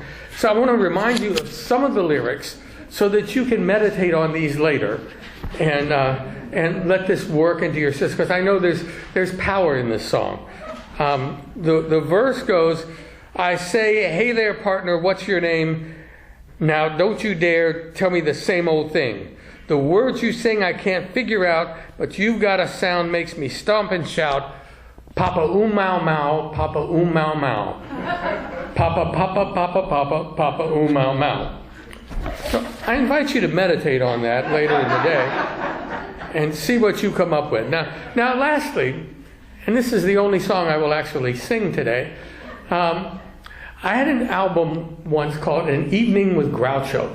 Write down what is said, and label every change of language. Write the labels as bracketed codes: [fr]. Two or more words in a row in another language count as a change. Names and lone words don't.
[en] So I want to remind you of some of the lyrics so that you can meditate on these later, and let this work into your system, because I know there's power in this song. The verse goes, I say, hey there, partner, what's your name? Now, don't you dare tell me the same old thing. The words you sing I can't figure out, but you've got a sound makes me stomp and shout. Papa mau mau, Papa mau mau. Papa, Papa, Papa, Papa, Papa mau mau. So I invite you to meditate on that later in the day and see what you come up with. Now lastly, and this is the only song I will actually sing today, I had an album once called An Evening with Groucho.